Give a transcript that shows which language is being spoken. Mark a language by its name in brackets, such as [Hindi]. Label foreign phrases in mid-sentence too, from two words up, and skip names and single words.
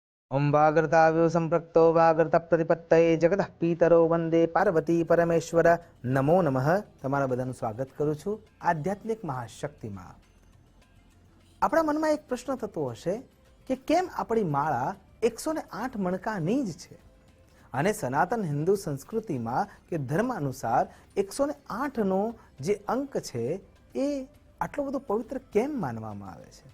[Sanskrit] ओम वागर्ताव्यो संप्रक्तो वागर्ता प्रतिपत्तये जगतः पीतरो वंदे पार्वती परमेश्वर नमो नमः। [Gujarati] તમારા બધાનું સ્વાગત કરું છું આધ્યાત્મિક મહાશક્તિમાં। આપણા મનમાં એક પ્રશ્ન થતો હશે કે કેમ આપણી માળા 108 મણકાની જ છે અને સનાતન હિન્દુ સંસ્કૃતિમાં કે ધર્મ અનુસાર 108 નો જે અંક છે એ આટલો બધો પવિત્ર કેમ માનવામાં આવે છે।